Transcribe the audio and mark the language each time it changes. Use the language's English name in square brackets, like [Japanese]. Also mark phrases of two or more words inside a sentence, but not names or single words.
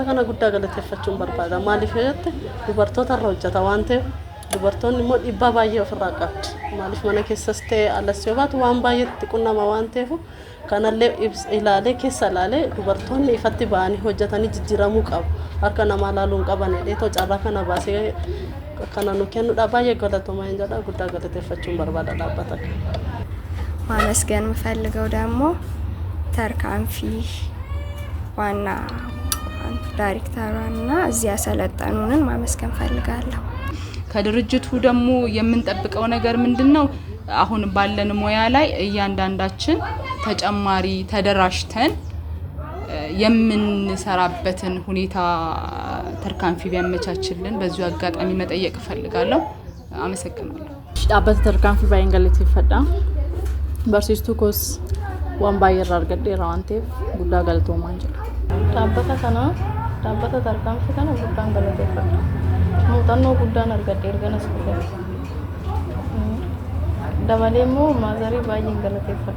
[Oromo] kana guddaa galateeffachuun barbaada maaliif jettee dubartoota irra hojjeta waan ta'eef dubartoonni immoo dhiibbaa baay'ee ofirraa qabdi maaliif mana keessas ta'e alas yoo baatu waan baay'eetti qunnama waan ta'eef kanallee ilaalee keessa ilaalee dubartoonni ifatti ba'anii hojjetanii jijjiiramuu qabu harka namaa laaluun qaban dheetoo carraa kana baasee kana nu kennuudha baay'ee galatuma hin jedha guddaa galateeffachuun barbaada dhaabbata [Amharic] ማመስገን የምፈልገው ደግሞ ተርካንፊ ዋና ዳይሬክተሯና እዚያ ያሰለጠኑንን ማመስገን ፈልጋለሁ ከድርጅቱ ደግሞ የምንጠብቀው ነገር ምንድነው አሁን ባለን ሙያ ላይ እያንዳንዳችን ተጨማሪ ተደራሽተን የምንሰራበትን ሁኔታ ተርካንፊ ቢያመቻችልን በዚሁ አጋጣሚ መጠየቅ ፈልጋለሁ አመሰግናለሁ ዳበት ተርካንፊ ባይንገለት ይፈዳ [Oromo] barsiistuu kos waan baay'ee irraa argadheera waan ta'eef guddaa galatoomaa jira. Dhaabbata tarkaanfii kana guddaan galateeffadha. Muuxannoo guddaan argadhe erganas dhufe. Dabalee immoo maazarii baay'een galateeffadha.